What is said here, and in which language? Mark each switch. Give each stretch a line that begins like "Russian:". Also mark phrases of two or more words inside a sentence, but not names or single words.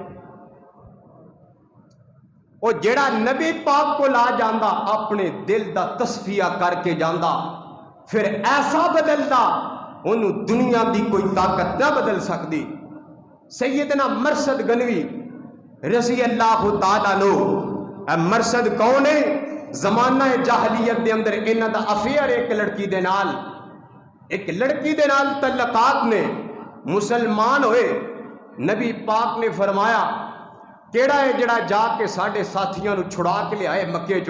Punjabi: اور جیہڑا نبی پاک کو لا جاندا اپنے دل دا تصفیہ کرکے جاندا، پھر ایسا بدلدا انہوں دنیا کی کوئی طاقت نہ بدل سکتی.
Arabic: سيدنا مرثد غنوي رضي الله تعالى عنه,
Urdu: مرثد کون ہے?
Punjabi: زمانہ جاہلیت دے اندر انہاں دا افیئر ایک لڑکی دے نال تعلقات نے، مسلمان ہوئے. نبی پاک نے فرمایا کیہڑا ہے جیہڑا جاکے ساڈھے ساتھیوں کو چھڑا کے لے آئے مکے چوں?